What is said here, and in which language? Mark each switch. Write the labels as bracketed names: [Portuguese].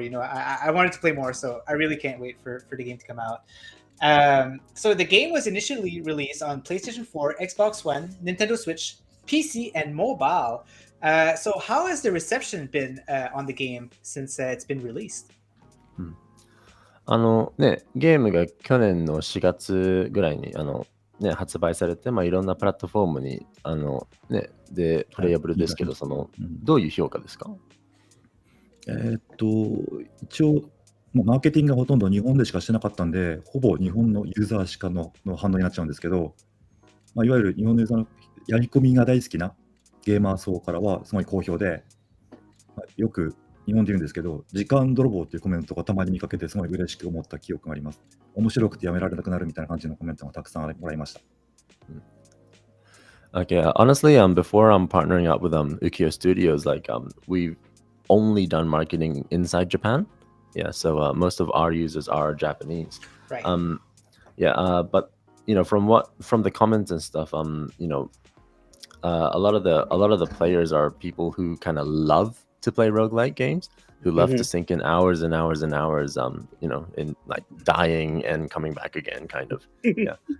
[English] I wanted to play more, so I really can't wait for the game to come out. So the game was initially released on PlayStation 4, Xbox One, Nintendo Switch, PC, and mobile. So how has the reception been on the game since it's been released? [Japanese] ゲームが去年の4月ぐらいに発売されて、いろんなプラットフォームにでプレイヤブルですけど、どういう評価ですか？一応マーケティングがほとんど日本でしかしてなかったんで、ほぼ日本のユーザーしかの反応になっちゃうんですけど、いわゆる日本のユーザーのやり込みが大好きなゲーマー層からはすごい好評で、よく日本で言うんですけど、時間泥棒っていうコメントがたまに見かけてすごい嬉しく思った記憶があります。面白くてやめられなくなるみたいな感じのコメントがたくさんもらいました。 [English] Okay, honestly, before I'm partnering up with Ukiyo Studios, we've only done marketing inside Japan. Yeah, so most of our users are Japanese. Right. But from the comments and stuff, a lot of the players are people who kind of love to play roguelike games, who love to sink in hours and hours and hours, in like dying and coming back again, kind of. Yeah.